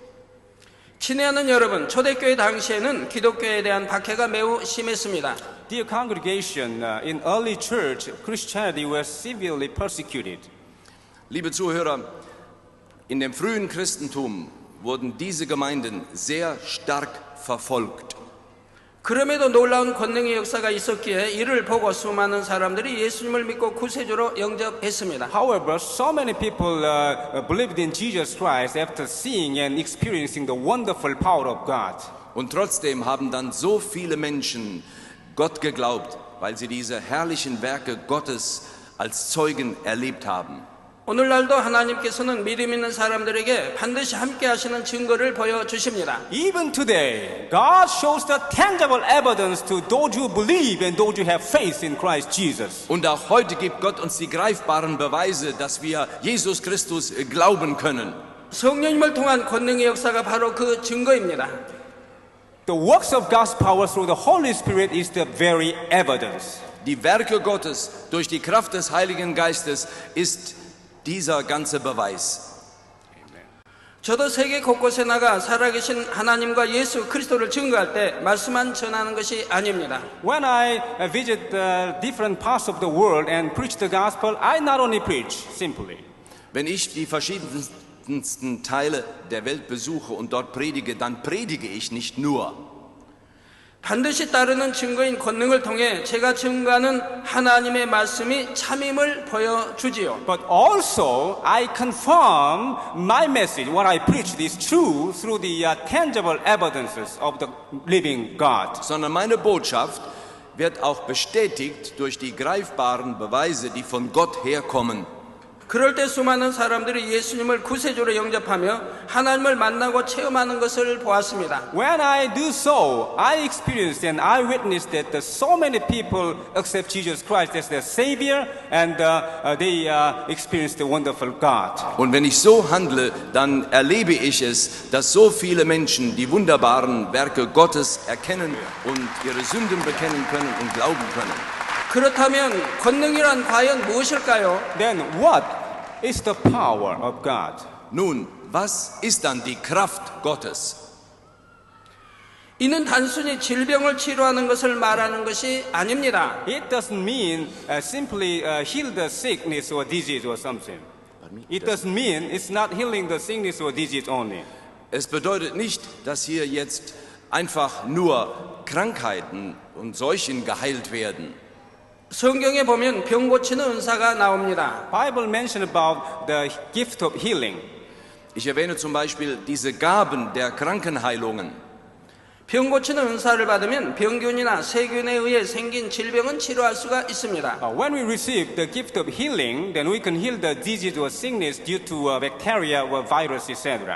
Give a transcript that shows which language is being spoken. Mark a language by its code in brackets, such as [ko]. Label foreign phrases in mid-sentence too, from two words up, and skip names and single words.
[ko] 친애하는 여러분, 초대교회 당시에는 기독교에 대한 박해가 매우 심했습니다. [en] Dear congregation, in early church, Christianity was severely persecuted. [de] Liebe Zuhörer, in dem frühen Christentum wurden diese Gemeinden sehr stark verfolgt. [ko] 그럼에도 놀라운 권능의 역사가 있었기에 이를 보고 수많은 사람들이 예수님을 믿고 구세주로 영접했습니다. [en] However, so many people believed in Jesus Christ after seeing and experiencing the wonderful power of God. [de] Und trotzdem haben dann so viele Menschen Gott geglaubt, weil sie diese herrlichen Werke Gottes als Zeugen erlebt haben. [ko] 오늘날도 하나님께서는 믿음 있는 사람들에게 반드시 함께 하시는 증거를 보여주십니다. [en] Even today, God shows the tangible evidence to those who believe and those who have faith in Christ Jesus. [de] Und auch heute gibt Gott uns die greifbaren Beweise, dass wir Jesus Christus glauben können. [ko] 성령님을 통한 권능의 역사가 바로 그 증거입니다. [en] The works of God's power through the Holy Spirit is the very evidence. [de] Die Werke Gottes durch die Kraft des Heiligen Geistes ist dieser ganze Beweis. [ko] 저도 세계 곳곳에 나가 살아계신 하나님과 예수 그리스도를 증거할 때 말씀만 전하는 것이 아닙니다. [en] When I visit different parts of the world and preach the gospel, I not only preach simply. [de] Wenn ich die verschiedensten Teile der Welt besuche und dort predige, dann predige ich nicht nur. [ko] 반드시 따르는 증거인 권능을 통해 제가 증거하는 하나님의 말씀이 참임을 보여주지요. [en] But also, I confirm my message, what I preached is true through the tangible evidences of the living God. [de] Sondern meine Botschaft wird auch bestätigt durch die greifbaren Beweise, die von Gott herkommen. [ko] 그럴 때 수많은 사람들이 예수님을 구세주로 영접하며 하나님을 만나고 체험하는 것을 보았습니다. [en] When I do so, I experienced and I witnessed that so many people accept Jesus Christ as their Savior and they experienced the wonderful God. [de] Und wenn ich so handle, dann erlebe ich es, dass so viele Menschen die wunderbaren Werke Gottes erkennen und ihre Sünden bekennen können und glauben können. [ko] 그렇다면 권능이란 과연 무엇일까요? [en] Then what is the power of God? [de] Nun, was ist dann die Kraft Gottes? [ko] 이는 단순히 질병을 치료하는 것을 말하는 것이 아닙니다. [en] It doesn't mean simply heal the sickness or disease or something. It doesn't mean it's not healing the sickness or disease only. [de] Es bedeutet nicht, dass hier jetzt einfach nur Krankheiten und Seuchen geheilt werden. [ko] 성경에 보면 병 고치는 은사가 나옵니다. [en] Bible mentioned about the gift of healing. [de] Ich erwähne zum Beispiel diese Gaben der Krankenheilungen. [ko] 병 고치는 은사를 받으면 병균이나 세균에 의해 생긴 질병은 치료할 수가 있습니다. [en] When we receive the gift of healing, then we can heal the disease or sickness due to bacteria or virus, etc.